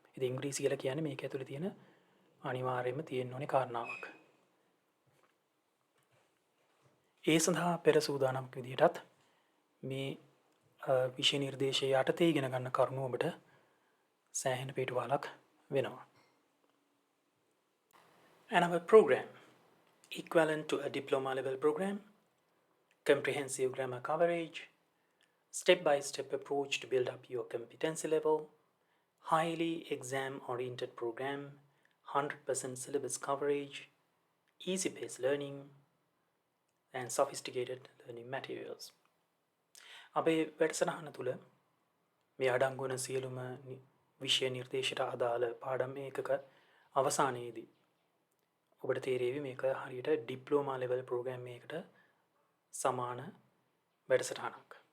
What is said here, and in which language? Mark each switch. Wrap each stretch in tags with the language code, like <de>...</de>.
<si>ඉතින් ඉංග්‍රීසි කියලා කියන්නේ මේක ඇතුලේ තියෙන අනිවාර්යයෙන්ම තියෙන්න ඕනේ කාරණාවක්. ඒ සඳහා පෙර සූදානම්ක විදිහටත් මේ විෂය නිර්දේශය යටතේ ඉගෙන ගන්න කරුණු ඔබට සෑහෙන පිටුවහලක් වෙනවා.</si> <en>Another program equivalent to a diploma level program, comprehensive grammar coverage, step-by-step approach to build up your competency level, highly exam-oriented program, 100% syllabus coverage, easy-paced learning, and sophisticated learning materials.</en> <si>අපේ වැඩසටහන තුළ මේ අඩංගු වන සියලුම විෂය නිර්දේශයට අදාළ පාඩම් ඒකක අවසානයේදී ඔබට තේරෙවි මේක හරියට ඩිප්ලෝමා ලෙවල් ප්‍රෝග්‍රෑම් එකකට සමාන වැඩසටහනක්.</si>